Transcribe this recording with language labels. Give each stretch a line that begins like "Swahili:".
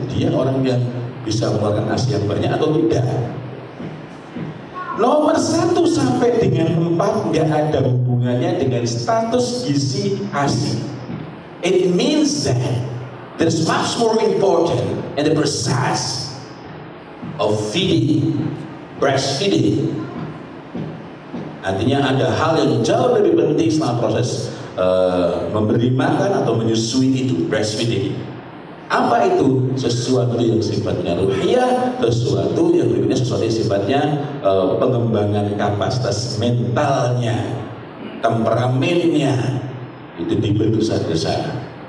Indonesian: Dia orang yang bisa mengeluarkan ASI yang banyak atau tidak. Nomor 1 sampai dengan 4 nggak ada hubungannya dengan status gizi ASI.
English: It means that there's much more important in the process of feeding, breastfeeding.
Indonesian: Artinya ada hal yang jauh lebih penting selama proses memberi makan atau menyusui itu, breastfeeding. Apa itu? Sesuatu yang sifatnya ruhiyah, sesuatu yang berikutnya sesuatu yang sifatnya pengembangan kapasitas mentalnya, temperamennya, itu dibentuk dari sana.